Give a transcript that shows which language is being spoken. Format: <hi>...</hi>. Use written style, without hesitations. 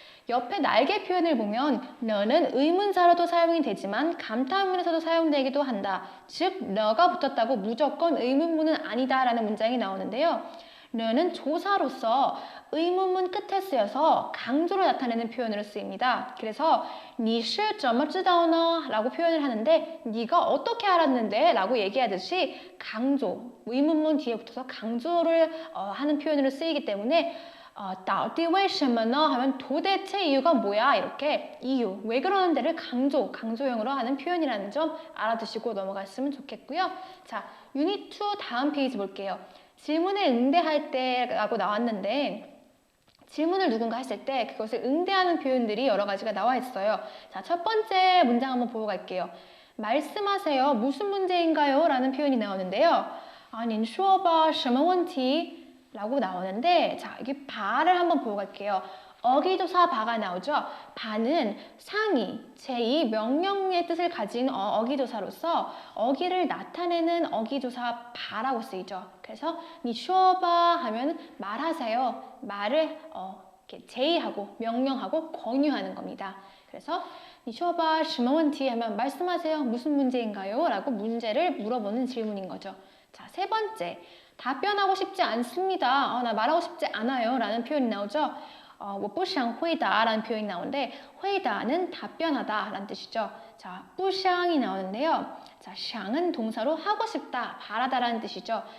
<ko>옆에 날개 표현을 보면 너는 의문사로도 사용이 되지만 감탄문에서도 사용되기도 한다. 즉 너가 붙었다고 무조건 의문문은 아니다 라는 문장이 나오는데요. 너는 조사로서 의문문 끝에 쓰여서 강조로 나타내는 표현으로 쓰입니다. 그래서</ko> <zh>你是怎么知道呢?</zh> <ko>라고 표현을 하는데 네가 어떻게 알았는데? 라고 얘기하듯이 강조, 의문문 뒤에 붙어서 강조를 하는 표현으로 쓰이기 때문에</ko> <zh>到底为什么呢?</zh> <ko>하면 도대체 이유가 뭐야? 이렇게 이유, 왜 그러는데를 강조형으로 하는 표현이라는 점 알아두시고 넘어갔으면 좋겠고요. 자, 유닛 2 다음 페이지 볼게요. 질문에 응대할 때라고 나왔는데 질문을 누군가 했을 때 그것을 응대하는 표현들이 여러 가지가 나와 있어요. 자, 첫 번째 문장 한번 보고 갈게요. 말씀하세요. 무슨 문제인가요? 라는 표현이 나오는데요.</ko> <zh>您说吧,什么问题?</zh> <ko>라고 나오는데 자, 이게 바를 한번 보고 갈게요. 어기조사 바가 나오죠. 바는 상위, 제2 명령의 뜻을 가진 어기조사로서 어기를 나타내는 어기조사 바라고 쓰이죠. 그래서</ko> <zh>你说吧</zh> <ko>하면 말하세요. 말을 이렇게 제의하고 명령하고 권유하는 겁니다. 그래서</ko> <zh>你说吧什么问题</zh> <ko>하면 말씀하세요. 무슨 문제인가요? 라고 문제를 물어보는 질문인 거죠. 자, 세 번째. 답변하고 싶지 않습니다. 나 말하고 싶지 않아요. 라는 표현이 나오죠.</ko> <zh>我不想回答</zh> <ko>라는 표현이 나오는데 回答는 답변하다 라는 뜻이죠. 자, 不想이 나오는데요. 자, 想은 동사로 하고 싶다, 바라다 라는 뜻이죠.</ko>